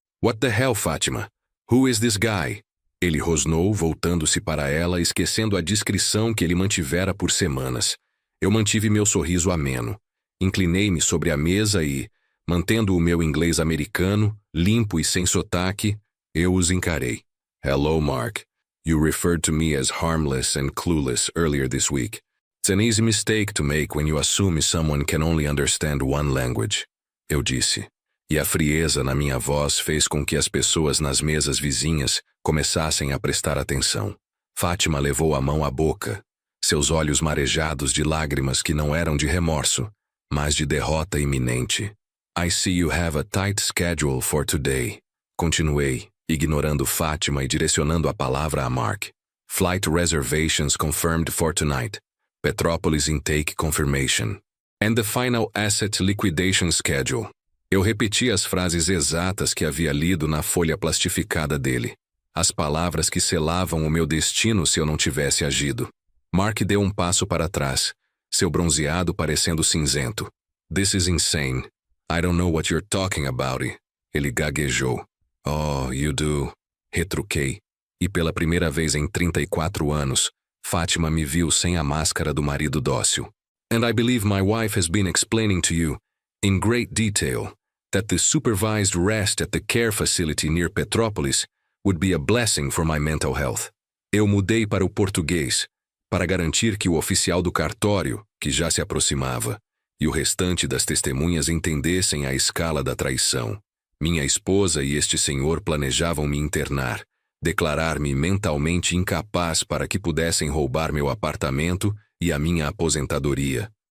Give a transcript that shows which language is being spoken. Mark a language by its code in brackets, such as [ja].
[en] What the hell, Fátima? Who is this guy? [pt] Ele rosnou, voltando-se para ela, esquecendo a discrição que ele mantivera por semanas. Eu mantive meu sorriso ameno. Inclinei-me sobre a mesa e, mantendo o meu inglês americano, limpo e sem sotaque, eu os encarei. [en] Hello, Mark. You referred to me as harmless and clueless earlier this week. It's an easy mistake to make when you assume someone can only understand one language. [pt] Eu disse. E a frieza na minha voz fez com que as pessoas nas mesas vizinhas começassem a prestar atenção. Fátima levou a mão à boca, seus olhos marejados de lágrimas que não eram de remorso, mas de derrota iminente. [en] I see you have a tight schedule for today. [pt] Continuei, ignorando Fátima e direcionando a palavra a Mark. [en] Flight reservations confirmed for tonight. Petrópolis intake confirmation. And the final asset liquidation schedule. [pt] Eu repeti as frases exatas que havia lido na folha plastificada dele. As palavras que selavam o meu destino se eu não tivesse agido. Mark deu um passo para trás, seu bronzeado parecendo cinzento. [en] This is insane. I don't know what you're talking about. [pt] Ele gaguejou. [en] Oh, you do. [pt] Retruquei. E pela primeira vez em 34 anos, Fátima me viu sem a máscara do marido dócil. [en] And I believe my wife has been explaining to you, in great detail, that the supervised rest at the care facility near Petrópolis would be a blessing for my mental health. [pt] Eu mudei para o português, para garantir que o oficial do cartório, que já se aproximava, e o restante das testemunhas entendessem a escala da traição. Minha esposa e este senhor planejavam me internar, declarar-me mentalmente incapaz para que pudessem roubar meu apartamento e a minha aposentadoria.